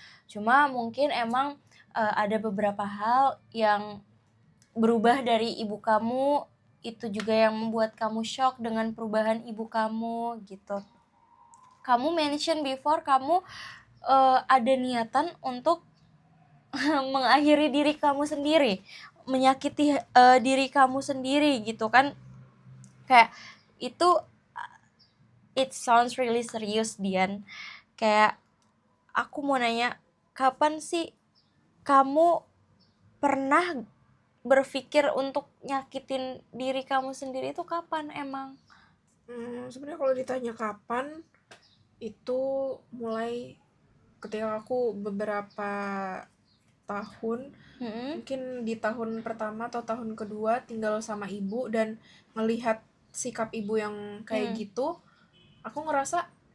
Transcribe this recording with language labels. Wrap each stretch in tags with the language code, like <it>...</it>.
<id>Cuma mungkin emang ada beberapa hal yang berubah dari ibu kamu, itu juga yang membuat kamu shock dengan perubahan ibu kamu gitu. Kamu</id> <en>mention before</en> <id>kamu ada niatan untuk mengakhiri diri kamu sendiri, menyakiti diri kamu sendiri gitu kan. Kayak itu</id> <en>it sounds really serious, Dian.</en> <id>Kayak aku mau nanya, kapan sih kamu pernah berpikir untuk nyakitin diri kamu sendiri, itu kapan emang? Sebenarnya kalau ditanya kapan, itu mulai ketika aku beberapa tahun, mungkin di tahun pertama atau tahun kedua tinggal sama ibu dan ngelihat sikap ibu yang kayak gitu, aku ngerasa</id>